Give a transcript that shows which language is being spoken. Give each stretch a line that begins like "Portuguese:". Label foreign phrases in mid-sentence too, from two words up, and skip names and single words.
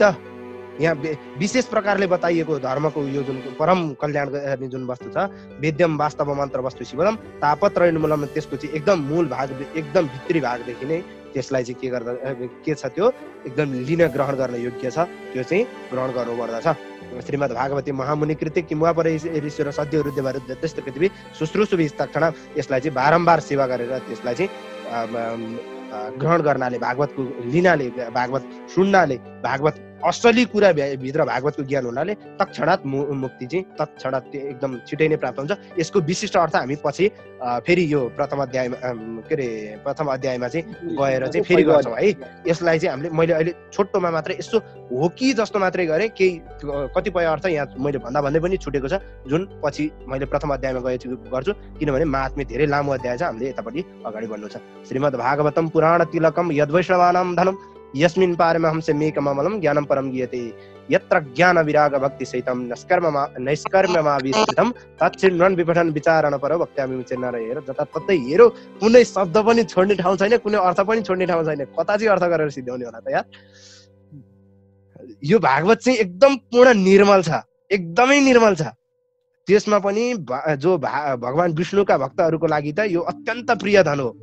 Nepali: यहाँ विशेष प्रकारले बताइएको धर्मको यो जुन परम कल्याण गर्ने जुन वस्तु छ,
Sanskrit: वेद्यम वास्तव मन्त्र वस्तु शिवदम तापत्रयनुमूलम,
Nepali: त्यसको चाहिँ एकदम मूल भाग, एकदम भित्री भागदेखि नै त्यसलाई चाहिँ के छ त्यो एकदम लिन ग्रहण गर्न योग्य छ, त्यो चाहिँ ग्रहण गर्नुपर्दछ।
Sanskrit: श्रीमद् भागवती महामुनि कृते किमुवा परैरीश्वर सद्यो रुद्रवरुद्धते त्यस्तो कृतिभि शुश्रूषुभि तक्षणात्,
Nepali: यसलाई चाहिँ बारम्बार सेवा गरेर त्यसलाई चाहिँ ग्रहण गर्नाले, भागवतको लिनाले, भागवत सुन्नाले, भागवत असली कुरा भित्र भागवतको ज्ञान हुनाले तत्क्षणात् मुक्ति चाहिँ तत्क्षणात् एकदम छिटै नै प्राप्त हुन्छ। यसको विशिष्ट अर्थ हामी पछि फेरि यो प्रथम अध्यायमा चाहिँ गएर चाहिँ फेरि गर्छौँ है। यसलाई चाहिँ हामीले, मैले अहिले छोटोमा मात्रै यसो हो कि जस्तो मात्रै गरेँ, केही कतिपय अर्थ यहाँ मैले भन्दै पनि छुटेको छ, जुन पछि मैले प्रथम अध्यायमा गर्छु, किनभने महात्म्य धेरै लामो अध्याय छ, हामीले यतापट्टि अगाडि बढ्नु छ।
Sanskrit: श्रीमद् भागवतम पुराण तिलकम यद्वैष्णवानां धनम यस्मिन् पारमहंसे मेकममलं ज्ञानं परं गीयते यत्र ज्ञान विराग भक्ति सहितं नैष्कर्म्यमाविष्कृतं तच्छृण्वन् विपठन् विचारण परो वक्ष्यामि मुचेर्न हेर।
Nepali: जताततै हेरो, कुनै शब्द पनि छोड्ने ठाउँ छैन, कुनै अर्थ पनि छोड्ने ठाउँ छैन। कता चाहिँ अर्थ गरेर सिद्ध्याउने होला त यार। यो भागवत चाहिँ एकदम पूर्ण निर्मल छ, एकदमै निर्मल छ। त्यसमा पनि जो भगवान विष्णुका भक्तहरूको लागि त यो अत्यन्त प्रिय धन हो।